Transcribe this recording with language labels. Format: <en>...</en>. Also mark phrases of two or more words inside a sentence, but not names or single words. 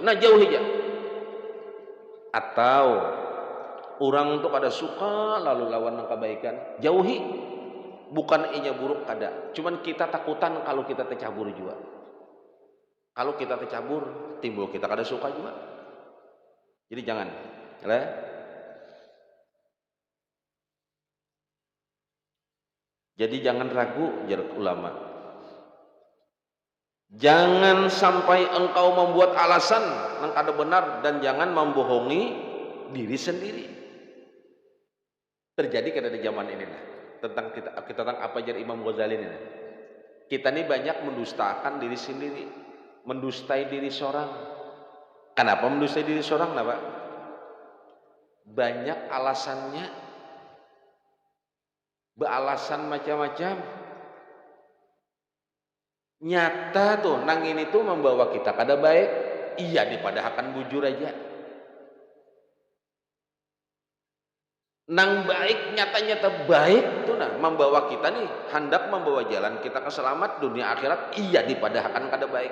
<bjn>Nah jauh aja. Atau orang tuh kada suka lalu lawan nang kebaikan, jauhi. Bukan inya buruk kada, cuman kita takutan kalau kita tercabur juga. Kalau kita tercabur, timbul kita kada suka juga. Jadi jangan, ya. Jadi jangan ragu jar ulama. Jangan sampai engkau membuat alasan nang kada benar dan jangan membohongi diri sendiri. Terjadi kada di zaman ini nah. Tentang kita tentang apa jar Imam Ghazali ini. Nah. Kita ini banyak mendustakan diri sendiri, mendustai diri seorang. Kenapa mendustai diri seorang? Kenapa? Banyak alasannya, beralasan macam-macam. Nyata tuh nang ini tuh membawa kita kada baik. Iya dipadahakan bujur aja. Nang baik nyata-nyata baik tuh nah membawa kita nih hendak membawa jalan kita ke selamat dunia akhirat, iya dipadahakan kada baik.</bjn>